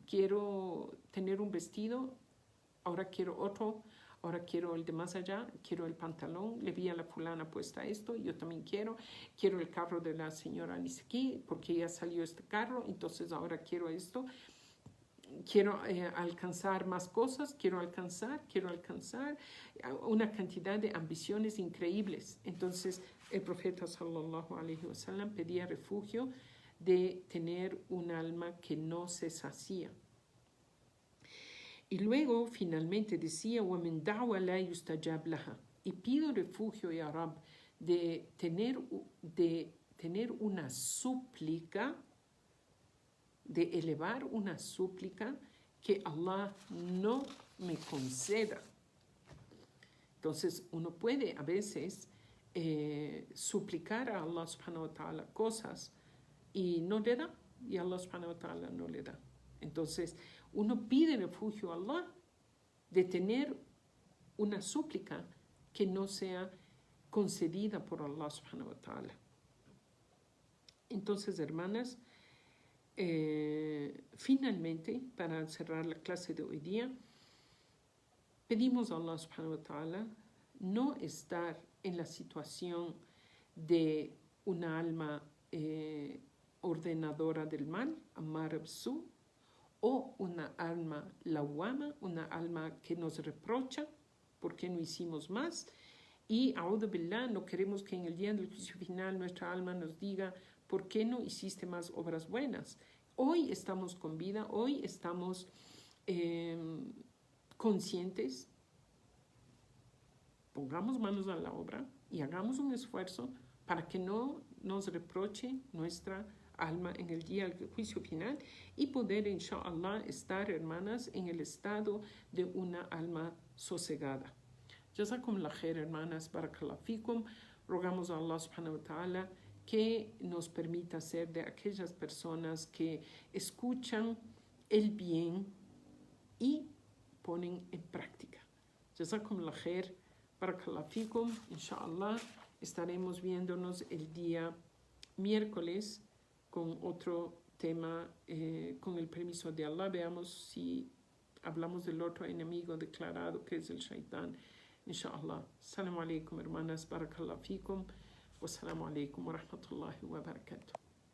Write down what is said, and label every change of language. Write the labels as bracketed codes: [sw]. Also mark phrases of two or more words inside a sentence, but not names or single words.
[es] Quiero tener un vestido, ahora quiero otro, ahora quiero el de más allá, quiero el pantalón, le vi a la fulana puesta esto, yo también quiero el carro de la señora Nisiki, porque ya salió este carro, entonces ahora quiero esto. Quiero alcanzar más cosas, quiero alcanzar una cantidad de ambiciones increíbles. Entonces el profeta [ar] صلى الله عليه وسلم [es] pedía refugio de tener un alma que no se sacía. Y luego finalmente decía, [ar] وَمِنْ دَعْوَ لَا يُسْتَجَابْ لَهَا. [es] Y pido refugio, [ar] يا رب, [es] de tener una súplica, de elevar una súplica que Allah no me conceda. Entonces uno puede a veces suplicar a Allah [ar] سبحانه وتعالى [es] cosas y no le da, y Allah [ar] سبحانه وتعالى [es] no le da. Entonces uno pide refugio a Allah de tener una súplica que no sea concedida por Allah [ar] سبحانه وتعالى. [es] Entonces, hermanas, finalmente, para cerrar la clase de hoy día, pedimos a Allah [ar] سبحانه وتعالى [es] no estar en la situación de una alma ordenadora del mal, amar su, o una alma lawama, una alma que nos reprocha porque no hicimos más. Y, [ar] أعوذ بالله, [es] no queremos que en el día del juicio final nuestra alma nos diga, ¿por qué no hiciste más obras buenas? Hoy estamos con vida, hoy estamos conscientes. Pongamos manos a la obra y hagamos un esfuerzo para que no nos reproche nuestra alma en el día del juicio final y poder, inshallah, estar, hermanas, en el estado de una alma sosegada. [ar] جزاكم الله خير, hermanas, بارك الله فيكم. [es] Rogamos a Allah [ar] سبحانه وتعالى [es] que nos permita ser de aquellas personas que escuchan el bien y ponen en práctica. [ar] جزاكم الله خير، بارك الله فيكم. [es] Inshallah, estaremos viéndonos el día miércoles con otro tema, con el permiso de Allah. Veamos si hablamos del otro enemigo declarado, que es el shaitán. Inshallah. [ar] السلام عليكم, hermanas. بارك الله فيكم. والسلام عليكم ورحمة الله وبركاته.